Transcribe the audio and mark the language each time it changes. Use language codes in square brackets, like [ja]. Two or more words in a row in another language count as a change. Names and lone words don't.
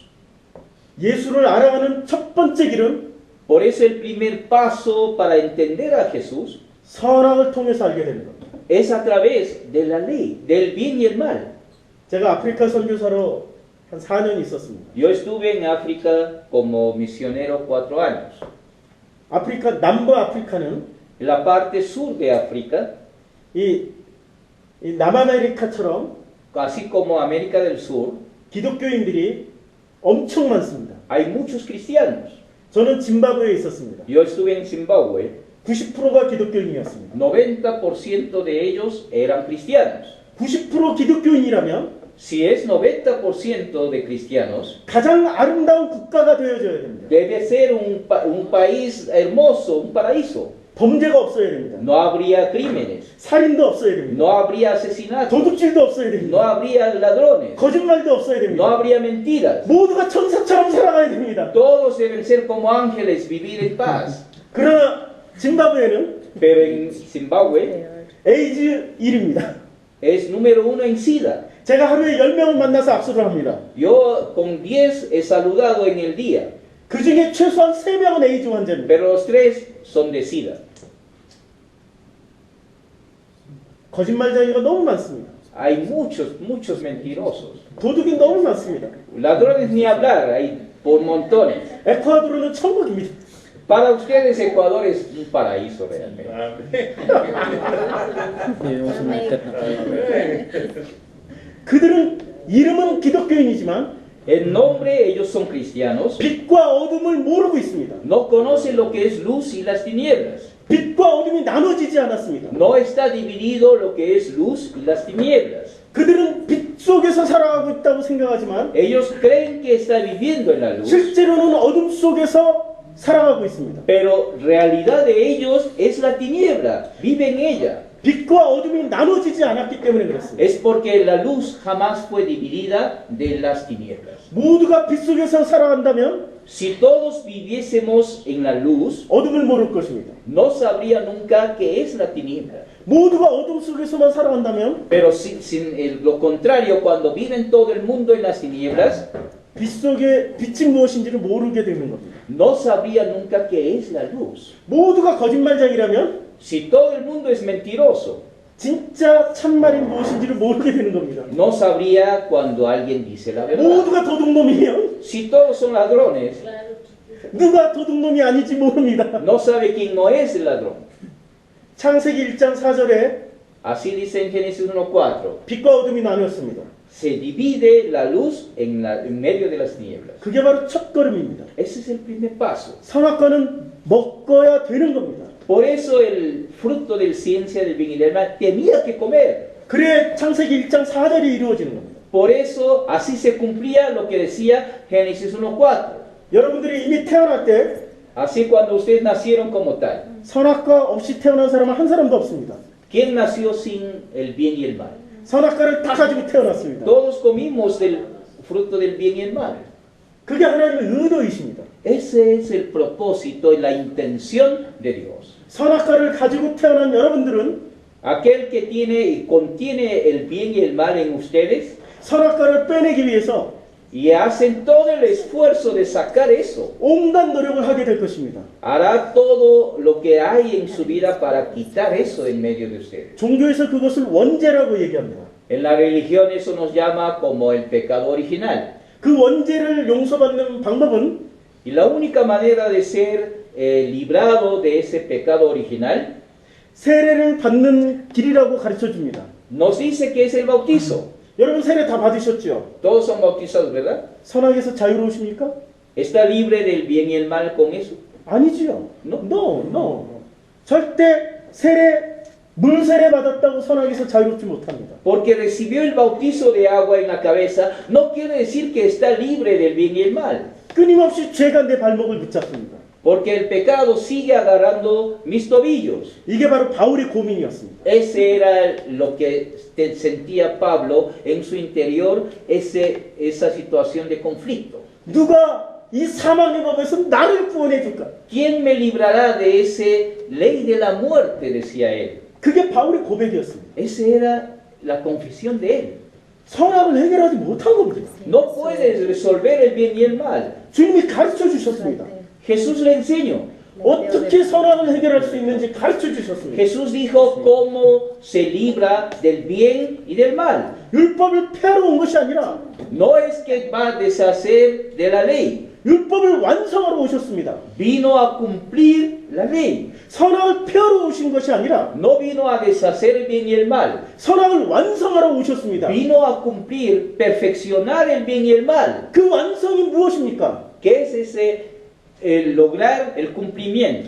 [ko] 예수를 알아가는 첫 번째 길은 [es] Por eso el primer paso para entender a Jesús [ko] 선악을 통해서 알게 되는 겁니다. [es] es a través de la ley, del bien y el mal. [ko] 제가 아프리카 선교사로 한 4년 있었습니다. [es] Yo estuve en África como misionero 4 años. [ko] 아프리카 남부 아프리카는 [es] En la parte sur de África, [ko] 이 남아메리카처럼 [es] así como América del Sur, [ko] 기독교인들이 엄청 많습니다. [es] hay muchos cristianos. [ko] 저는 짐바브웨에 있었습니다. [es] Yo estuve en Zimbabue, [ko] 90%가 기독교인이었습니다. [es] 90% de ellos eran cristianos. [ko] 90% 기독교인이라면 [es] Si es 90% de cristianos, [ko] 가장 아름다운 국가가 되어줘야 됩니다. [es] debe ser un país hermoso, un paraíso. [ko] 범죄가 없어야 됩니다. [es] no habría crímenes, [ko] 살인도 없어야 됩니다. [es] no habría asesinatos, [ko] 도둑질도 없어야 [es] no [ko] 됩니다. [es] habría ladrones, [ko] 거짓말도 없어야 [es] no [ko] 됩니다. [es] habría mentiras. [ko] 모두가 천사처럼 살아가야 됩니다. [es] Todos deben ser como ángeles, vivir en paz. [ko] 그러나 짐바브웨는 [es] Pero en Zimbabue [ko] 에이즈 1입니다. [es] es número 1 en SIDA. [ko] 제가 하루에 10명을 만나서 악수를 합니다. [es] Yo con 10 he saludado en el día, [ko] 그 중에 최소한 3명은 에이즈 환자입니다. [es] pero los 3 son de SIDA. [ko] 거짓말쟁이가 너무 많습니다. [es] Hay muchos mentirosos. [ko] 도둑이 너무 많습니다. [es] Ladrones ni hablar, hay por montones. [ko] 에콰도르는 천국입니다. [es] Para ustedes Ecuador es un paraíso realmente. [ko] 그들은 이름은 기독교인이지만 [es] En nombre ellos son cristianos, [ko] 빛과 어둠을 모르고 있습니다. [es] no conocen lo que es luz y las tinieblas. [ko] 빛과 어둠이 나눠지지 않았습니다. [es] No está dividido lo que es luz y las tinieblas. [ko] 그들은 빛 속에서 살아가고 있다고 생각하지만 [es] Ellos creen que está viviendo en la luz, [ko] 실제로는 어둠 속에서 살아가고 있습니다. [es] pero realidad de ellos es la tiniebla, vive en ella. [ko] 빛과 어둠이 나눠지지 않았기 때문에 그렇습니다. [es] Es porque la luz jamás fue dividida de las tinieblas. [ko] 모두가 빛 속에서 살아간다면 [es] Si todos viviésemos en la luz, [ko] 어둠을 모를 것입니다. [es] no sabría nunca qué es la tiniebla. [ko] 모두가 어둠 속에서만 살아간다면 [es] Pero lo contrario, cuando viven todo el mundo en las tinieblas, [ko] 빛 속에 빛이 무엇인지를 모르게 되는 겁니다. [es] no sabría nunca qué es la luz. [ko] 모두가 거짓말쟁이라면 [es] Si todo el mundo es mentiroso, [ko] 진짜 참말이 무엇인지를 모르게 되는 겁니다. [es] no sabría cuando alguien dice la verdad. [ko] 모두가 도둑놈이면 [es] Si todos son ladrones, [ko] 누가 도둑놈이 아닌지 모릅니다. [es] no sabe quién no es el ladrón. [ko] 창세기 1장 4절에 [es] Así dice en Génesis 1:4. [ko] 빛과 어둠이 나뉘었습니다. [es] Se divide la luz en medio de las tinieblas. [ko] 그게 바로 첫 걸음입니다. [es] Ese es el primer paso. [ko] 선악과는 먹어야 되는 겁니다. [es] Por eso el fruto de la ciencia del bien y del mal tenía que comer. [ko] 그래 창세기 1장 4절이 이루어지는 겁니다. [es] Por eso así se cumplía lo que decía Génesis 1:4. [ko] 여러분들이 이미 태어날 때 [es] Así cuando ustedes nacieron como tal. [ko] 선악과 없이 태어난 사람은 한 사람도 없습니다. [es] ¿Quién nació sin el bien y el mal? [ko] 선악과를 다 가지고 태어났습니다. [es] Todos comimos del fruto del bien y el mal. [ko] 그게 하나님의 의도이십니다. [es] Ese es el propósito y la intención de Dios. [ko] 선악과를 가지고 태어난 여러분들은 [es] Aquel que tiene y contiene el bien y el mal en ustedes [ko] 선악과를 빼내기 위해서 [es] y hacen todo el esfuerzo de sacar eso, [ko] 온갖 노력을 하게 될 것입니다. [es] hará todo lo que hay en su vida para quitar eso en medio de ustedes. [ko] 종교에서 그것을 원죄라고 얘기합니다. [es] En la religión eso nos llama como el pecado original. [ko] 그 원죄를 용서받는 방법은 [es] Y la única manera de ser librado de ese pecado original [ko] 세례를 받는 길이라고 가르쳐 줍니다. [es] nos dice que es el bautizo. [ko] 여러분 세례 다 받으셨죠? [es] Todos son bautizados, ¿verdad? [ko] 선악에서 자유로우십니까? [es] ¿Está libre del bien y el mal con eso? [ko] 아니지요. [es] No. No. [ko] 절대 물 세례 받았다고 선악에서 자유롭지 못합니다. [es] Porque recibió el bautizo de agua en la cabeza, no quiere decir que está libre del bien y el mal. [ko] 끊임없이 죄가 내 발목을 붙잡습니다. [es] Porque el pecado sigue agarrando mis tobillos. [ko] 이게 바로 바울의 고민이었습니다. [es] Ese era lo que sentía Pablo en su interior, esa situación de conflicto. [ko] 누가 이 사망의 법에서 나를 구원해 줄까? [es] ¿Quién me librará de esa ley de la muerte? Decía él. [ko] 그게 바울의 고백이었습니다. [es] Esa era la confesión de él. [ko] 선악을 해결하지 못한 겁니다. [es] No puedes resolver el bien y el mal. [ko] 주님이 가르쳐 주셨습니다. [es] Jesús le enseñó. [ko] 어떻게 선악을 해결할 수 있는지 가르쳐 주셨습니다. [es] Jesús dijo cómo se libra del bien y del mal. [ko] 율법을 폐하러 온 것이 아니라 [es] No es que va a deshacer de la ley. [ko] 율법을 완성하러 오셨습니다. [es] Vino a cumplir la ley. [ko] 선악을 폐하러 오신 것이 아니라 [es] No vino a deshacer el bien y el mal. [ko] 선악을 완성하러 오셨습니다. [es] Vino a cumplir, perfeccionar el bien y el mal. [ko] 그 완성이 무엇입니까? [es] ¿Qué es ese lograr el cumplimiento?